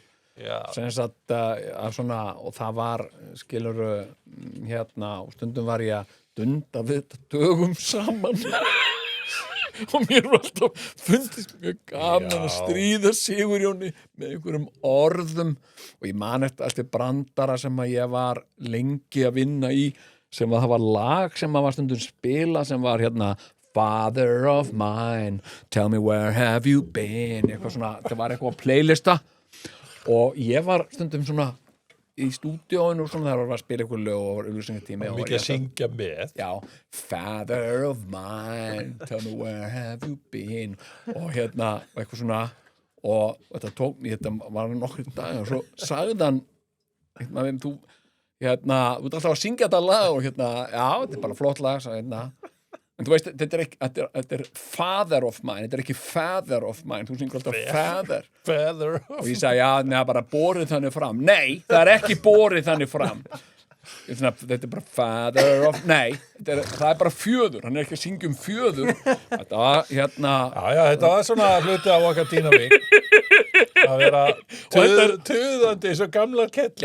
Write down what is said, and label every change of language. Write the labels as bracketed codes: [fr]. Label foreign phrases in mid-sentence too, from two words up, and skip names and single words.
[is] Sem sagt að svona og það var skiluru og stundum var ég að dunda við þetta dögum saman og mér var alltaf fundist mjög gaman að stríða Sigurjóni með einhverjum orðum og ég man eftir brandara sem að ég var lengi að vinna í sem að það var lag sem að var stundum spila sem var [en] Father of mine, tell me where have you been [is] eitthvað svona, það var eitthvað playlista og ég var stundum svona í stúdíóinu og svona þegar var að spila eitthvað lög og var auglýsingatími og mikið að syngja með [en] Father of mine, tell me where have you been [is] og eitthvað svona og þetta tók mér, þetta var nokkur dag og svo sagði hann þú ert alltaf að syngja þetta lag og þetta er bara flott lag sagði en þú veist, þetta er [en] Father of mine, [is] þetta er ekki [en] Father of mine, [is] þú syngur alltaf Father og ég sagði, bara borið þannig fram nei, það er ekki borið þannig fram þetta er bara [en] Father of [is] það er bara fjöður, hann er ekki að syngja fjöður þetta var þetta var svona hluti af okkar dýnamík að vera tuðandi eins og gamlar kettlingar.